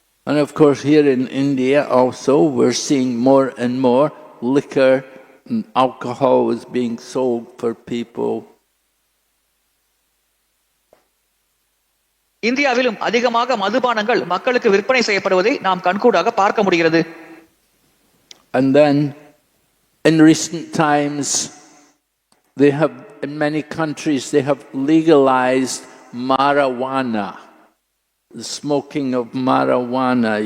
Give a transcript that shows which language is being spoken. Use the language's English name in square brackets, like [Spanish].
[English] And of course here in India also we're seeing more and more liquor and alcohol is being sold for people. [Tamil] இந்தியாவிலும் அதிகமாக மதுபானங்கள் மக்களுக்கு விற்பனை செய்யப்படுவதை நாம் கண்கூடாக பார்க்க முடிகிறது. [English] And then in recent times they have, in many countries they have legalized marijuana, the smoking of marijuana.